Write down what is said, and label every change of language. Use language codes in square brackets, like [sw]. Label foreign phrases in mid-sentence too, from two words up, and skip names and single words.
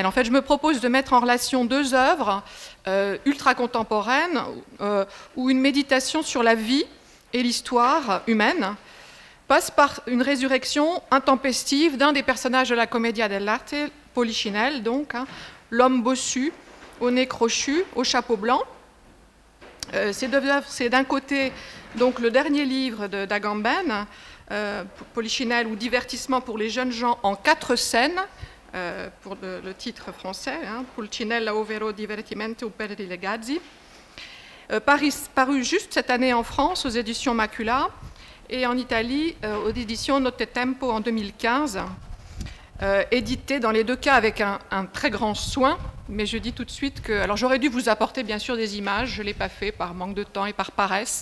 [fr] En fait, je me propose de mettre en relation deux œuvres ultra contemporaines, où une méditation sur la vie et l'histoire humaine passe par une résurrection intempestive d'un des personnages de la [it] Commedia dell'arte, [fr] Polichinelle, donc, l'homme bossu, au nez crochu, au chapeau blanc. Ces deux œuvres, c'est d'un côté donc le dernier livre d'Agamben, Polichinelle ou divertissement pour les jeunes gens en 4 scènes, pour le titre français, [it] Pulcinella ovvero divertimento per i ragazzi, [fr] paru juste cette année en France aux éditions Macula et en Italie aux éditions Nottetempo en 2015. Édité dans les deux cas avec un très grand soin, mais je dis tout de suite que... Alors j'aurais dû vous apporter bien sûr des images, je ne l'ai pas fait par manque de temps et par paresse.